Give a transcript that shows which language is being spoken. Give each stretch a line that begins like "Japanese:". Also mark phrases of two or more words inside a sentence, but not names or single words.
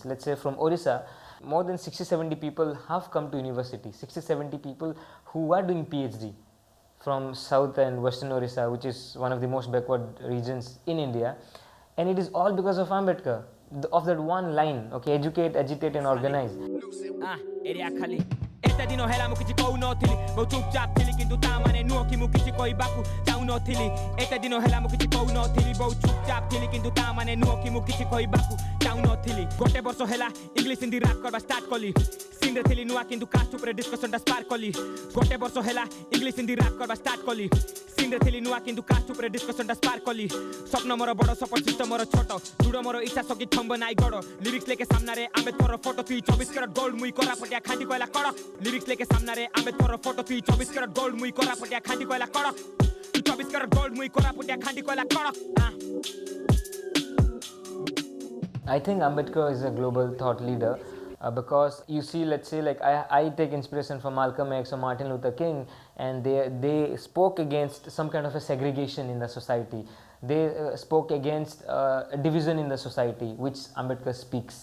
English: Let's say from Orissa, more than 60-70 people have come to university, 60-70 people who are doing PhD from South and Western Orissa, which is one of the most backward regions in India, and it is all because of Ambedkar, of that one line, okay, educate, agitate and organize.
Odia: ଏତେ ଦିନ ହେଲା ମୁଁ କିଛି କହୁନଥିଲି, ବହୁତ ଚୁପଚାପ ଥିଲି, କିନ୍ତୁ ତା ମାନେ ନୁହଁ କି ମୁଁ କିଛି କହିବାକୁ ଚାହୁଁନଥିଲି। ଏତେ ଦିନ ହେଲା ମୁଁ କିଛି କହୁନଥିଲି, ବହୁତ ଚୁପଚାପ ଥିଲି, କିନ୍ତୁ ତା ମାନେ ନୁହଁ କି ମୁଁ କିଛି କହିବାକୁ ଚାହୁଁନଥିଲି। ଗୋଟେ ବର୍ଷ ହେଲା ଇଂଲିଶ ହିନ୍ଦୀ ରାପ୍ କରିବା ଷ୍ଟାର୍ଟ କଲି, ସିନ୍ରେ ଥିଲି ନୂଆ କିନ୍ତୁ କାଷ୍ଟ ଉପରେ ଡିସ୍କସନଟା ସ୍ପାର୍କ କଲି। ଗୋଟେ ବର୍ଷ ହେଲା ଇଂଲିଶ ହିନ୍ଦୀ ରାପ୍ କରିବା ଷ୍ଟାର୍ଟ କଲି, ସିନ୍ରେ ଥିଲି ନୂଆ କିନ୍ତୁ କାଷ୍ଟ ଉପରେ ଡିସ୍କସନଟା ସ୍ପାର୍କ କଲି। ସ୍ୱପ୍ନ ମୋର ବଡ଼, ସପରିଚିତ ମୋର ଛୋଟ, ଦୃଢ଼ ମୋର ଇଚ୍ଛା ସକି ଥମ୍ବ ନାଇଁ ଗଡ଼। ଲିରିକ୍ସ ଲେଖେ ସାମ୍ନାରେ ଆମ୍ବେଦକରର ଫଟୋ, ତୁଇ 24
English: carat gold,
Odia: ମୁଇଁ କୋରାପୁଟିଆ ଖାଣ୍ଟି କହିଲା କଡ଼କ। ଲିରିକ୍ସ ଲେକେ ସାମ୍ନେ ରେ ଆମ୍ବେଦକର ଫଟୋ, ତୁଇ 24
English: carat gold,
Odia: ମୁଇଁ କୋରାପୁଟିଆ ଖାଣ୍ଟି କୋଇଲା କଡ଼କ। तू 24
English: carat gold,
Odia: ମୁଇଁ କୋରାପୁଟିଆ ଖାଣ୍ଟି କୋଇଲା କଡ଼କ।
English: I think Ambedkar is a global thought leader because you see, let's say, like I take inspiration from Malcolm X or Martin Luther King, and they spoke against some kind of a segregation in the society. They spoke against a division in the society, which Ambedkar speaks.